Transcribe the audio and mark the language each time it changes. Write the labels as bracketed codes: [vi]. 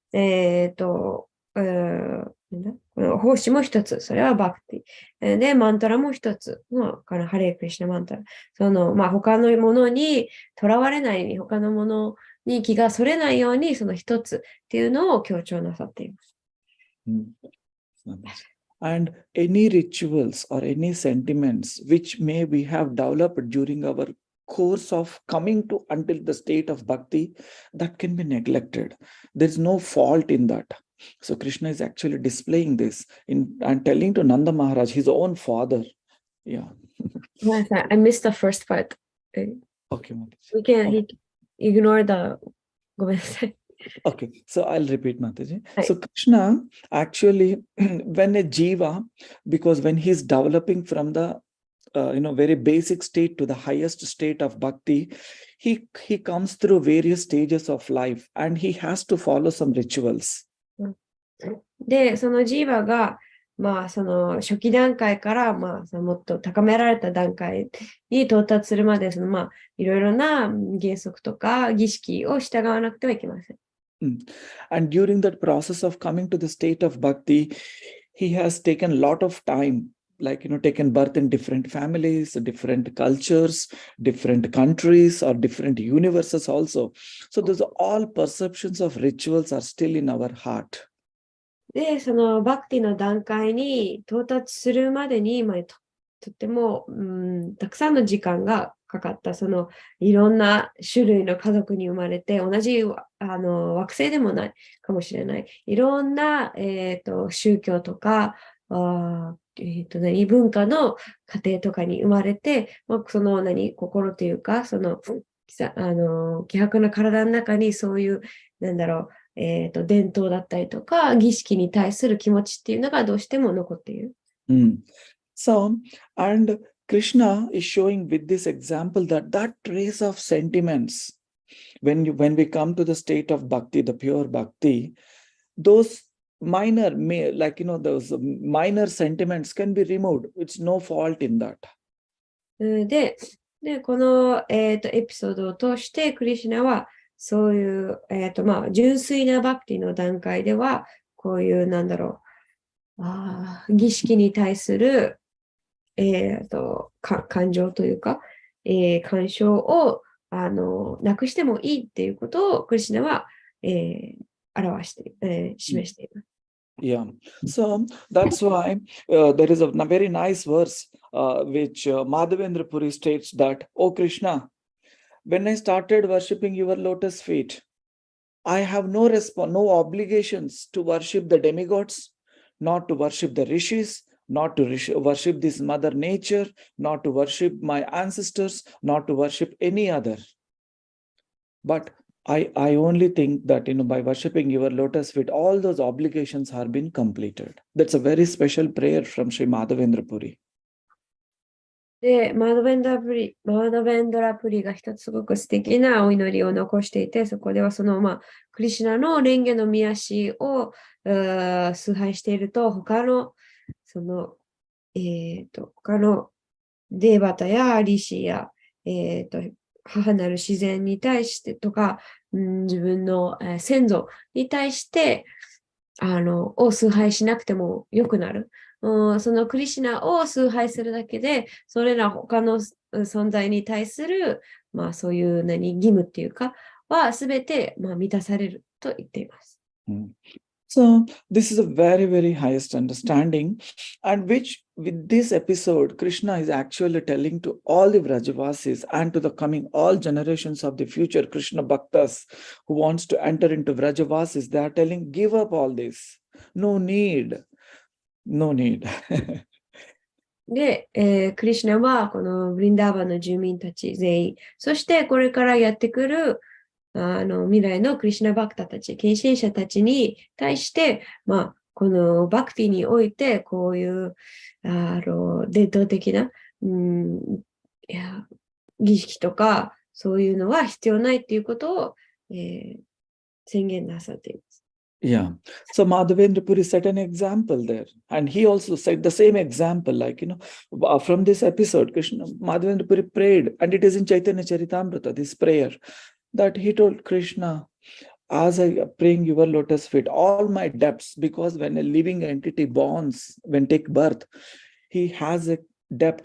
[ja] なんだこの奉仕も一つ、それはバクティ。で、マントラも一つの、このハレークリシュナマントラ。他のものにとらわれないように、他のものに気がそれないように、その一つっていうのを強調なさっています。 [en] And any rituals or any sentiments which may we have developed during our course of coming to until the state of bhakti, that can be neglected. There's no fault in that. So Krishna is actually displaying this and telling to Nanda Maharaj, his own father. Yeah. I missed the first part. Okay. We can ignore the. [ja] ごめんなさい。 [en] Okay, so I'll repeat, Mataji. So Krishna actually, when a jiva, because when he's developing from the very basic state to the highest state of bhakti, he comes through various stages of life and he has to follow some rituals. [ja] で、そのジーバが、その初期段階から、そのもっと高められた段階に到達するまで、いろいろな原則とか儀式を従わなくてはいけません。 [en] And during that process of coming to the state of bhakti, he has taken a lot of time, like, taken birth in different families, different cultures, different countries, or different universes also. So those all perceptions of rituals are still in our heart. [ja] で、そのバクティの段階に到達するまでに、とっても、たくさんの時間がかかった、いろんな種類の家族に生まれて、同じ惑星でもないかもしれない。いろんな、宗教とか、文化の家庭とかに生まれて、心というか、希薄な体の中にそういう、伝統だったりとか、儀式に対する気持ちっていうのがどうしても残っている。 [en] So, and Krishna is showing with this example that trace of sentiments, when we come to the state of bhakti, the pure bhakti, those minor, those minor sentiments can be removed. It's no fault in that. [ja] で、この、エピソードを通して、クリシュナは、そういう、純粋なバクティの段階では、こういう、儀式に対する、感情というか、干渉をなくしてもいいっていうことをクリシュナは、示しています。 [en] Yeah, so that's why there is a very nice verse which Madhavendra Puri states that, "Oh Krishna, when I started worshipping your lotus feet, I have no obligations to worship the demigods, not to worship the rishis, not to worship this mother nature, not to worship my ancestors, not to worship any other. But I only think that, by worshipping your lotus feet, all those obligations have been completed." That's a very special prayer from Sri Madhavendra Puri. [ja] で、マードベンドラプリが一つすごく素敵なお祈りを残していて、そこではクリシュナの蓮華の御足を崇拝していると、他のデーバタやリシや、母なる自然に対してとか、自分の、先祖に対して、を崇拝しなくてもよくなる。そのクリシュナを崇拝するだけで、それら他の存在に対する、そういう義務っていうか、はすべて、満たされると言っています。 [en] So this is a very, very highest understanding, and which with this episode, Krishna is actually telling to all the Vrajavasis and to the coming all generations of the future Krishna Bhaktas who wants to enter into Vrajavasis, they are telling, give up all this. No need. No need. [ja] で、クリシュナはこのブリンダーバンの住民たち全員、そしてこれからやってくる未来のクリシュナバクタたち、献身者たちに対して、このバクティにおいて、こういう伝統的な、儀式とか、そういうのは必要ないっていうことを、宣言なさっています。 [en] Yeah. So Madhavendra Puri set an example there. And he also set the same example, from this episode, Madhavendra Puri prayed, and it is in Chaitanya Charitamrita, this prayer, that he told Krishna, as I praying your lotus feet, all my debts, because when a living entity borns, when take birth, he has a debt.